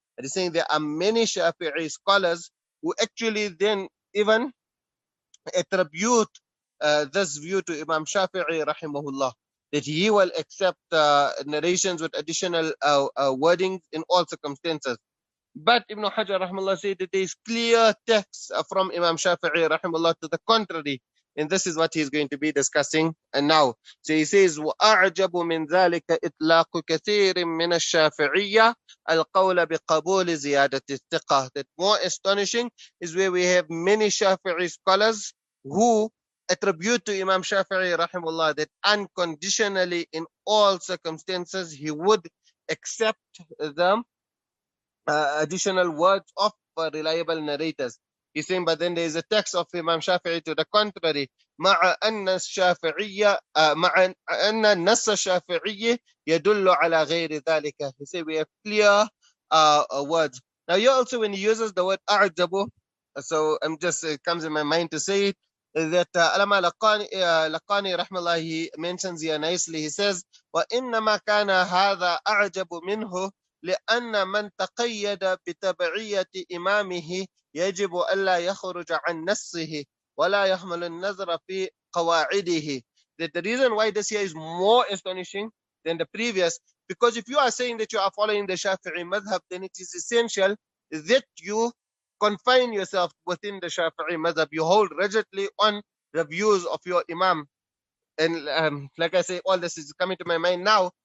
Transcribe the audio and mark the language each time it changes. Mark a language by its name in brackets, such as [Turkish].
[English] And he's saying there are many Shāfi'i scholars who actually then even attribute this view to Imam Shāfi'i rahimahullah, that he will accept narrations with additional wordings in all circumstances. But Ibn Hajar rahimahullah said that there is clear text from Imam Shāfi'i rahimahullah to the contrary. And this is what he's going to be discussing now. So he says, [Arabic] وَأَعْجَبُ مِنْ ذَلِكَ إِطْلَاقُ كَثِيرٍ مِنَ الشَّافِعِيَّةِ الْقَوْلَ بِقَبُولِ زِيَادَةِ الثِّقَةِ. [English] That more astonishing is where we have many Shāfi'i scholars who attribute to Imam Shāfi'i rahimahullah that unconditionally in all circumstances he would accept the additional words of reliable narrators. He's saying, but then there is a text of Imam Shafi'i to the contrary. [Arabic] مع أن الشافعية مع أن النص الشافعي يدل على غير ذلك. [English] He said we have clear words. Now here also when he uses the word أعجب, so I'm just it comes in my mind to say it, that Alama Laqani rahmallah, he mentions here nicely. He says, [Arabic] وإنما كان هذا أعجب منه لأن من تقيد بتبعية إمامه يجب ألا يخرج عن نصه ولا يحمل النظر في قواعده. [English] That the reason why this here is more astonishing than the previous, because if you are saying that you are following the Shafi'i madhab, then it is essential that you confine yourself within the Shafi'i madhab. You hold rigidly on the views of your Imam. And like I say, all this is coming to my mind now.